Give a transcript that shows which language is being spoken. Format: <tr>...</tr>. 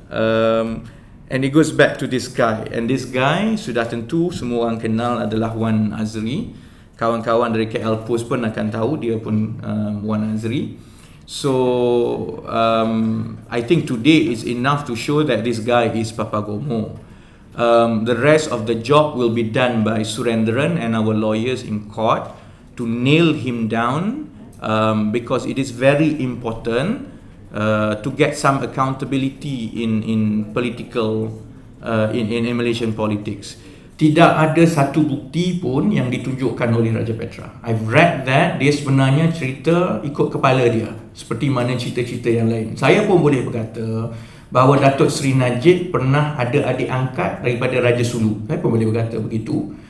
<en>And it goes back to this guy. And this guy</en> <ms>sudah tentu semua orang kenal adalah Wan Azri. Kawan-kawan dari KL Post pun akan tahu dia pun Wan Azri.</ms> <en>So I think today is enough to show that this guy is Papa Gomo. The rest of the job will be done by Surendran and our lawyers in court to nail him down, because it is very important to get some accountability in political in Malaysian politics.</en> <ms>Tidak ada satu bukti pun yang ditunjukkan oleh Raja Petra.</ms> <en>I've read that</en> <ms>dia sebenarnya cerita ikut kepala dia, seperti mana cerita-cerita yang lain. Saya pun boleh berkata bahawa Datuk Seri Najib pernah ada adik angkat daripada Raja Sulu. Saya pun boleh berkata begitu.</ms>